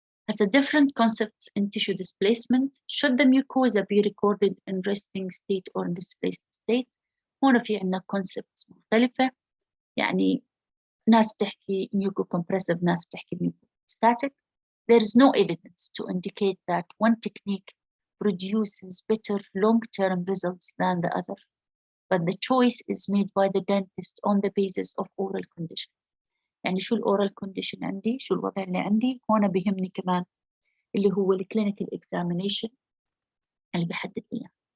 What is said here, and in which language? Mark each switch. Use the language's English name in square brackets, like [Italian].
[English] has a different concepts in tissue displacement. Should the mucosa be recorded in resting state or in displaced state? [Arabic] هون في عندنا concepts مختلفة. يعني ناس بتحكي mucocompressive، ناس بتحكي mucostatic. [English] There is no evidence to indicate that one technique produces better long-term results than the other, but the choice is made by the dentist on the basis of oral conditions. [Arabic] يعني شو الأورال condition عندي، شو الوضع اللي عندي، هون بيهمني كمان اللي هو الكلينيكال examination اللي بيحدد لي.